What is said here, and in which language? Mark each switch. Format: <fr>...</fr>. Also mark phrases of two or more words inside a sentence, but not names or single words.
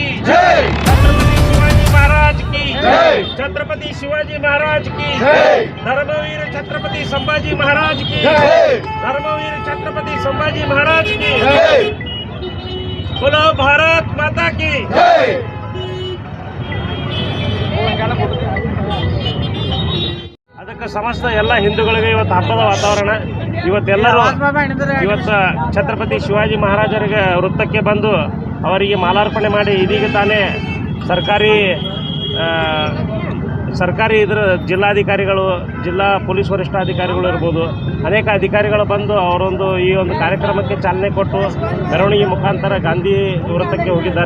<hi>जय। छत्रपति शिवाजी महाराज की जय। छत्रपति शिवाजी महाराज की जय। धर्मवीर छत्रपति संभाजी महाराज की जय। धर्मवीर छत्रपति संभाजी महाराज की जय। बोलो भारत माता की जय।</hi> <kn>ಅದಕ್ಕೆ ಸಮಸ್ತ ಎಲ್ಲ ಹಿಂದೂಗಳಿಗೆ ಇವತ್ತು ಹಬ್ಬದ ವಾತಾವರಣ. ಇವತ್ತೆಲ್ಲರೂ ಇವತ್ತು ಛತ್ರಪತಿ ಶಿವಾಜಿ ಮಹಾರಾಜರಿಗೆ ವೃತ್ತಕ್ಕೆ ಬಂದು ಅವರಿಗೆ ಮಾಲಾರ್ಪಣೆ ಮಾಡಿ ಇದೀಗ ತಾನೇ ಸರ್ಕಾರಿ ಇದರ ಜಿಲ್ಲಾಧಿಕಾರಿಗಳು, ಜಿಲ್ಲಾ ಪೊಲೀಸ್ ವರಿಷ್ಠಾಧಿಕಾರಿಗಳು ಇರ್ಬೋದು, ಅನೇಕ ಅಧಿಕಾರಿಗಳು ಬಂದು ಅವರೊಂದು ಈ ಒಂದು ಕಾರ್ಯಕ್ರಮಕ್ಕೆ ಚಾಲನೆ ಕೊಟ್ಟು ಮೆರವಣಿಗೆ ಮುಖಾಂತರ ಗಾಂಧಿ ವೃತ್ತಕ್ಕೆ ಹೋಗಿದ್ದಾರೆ.</kn>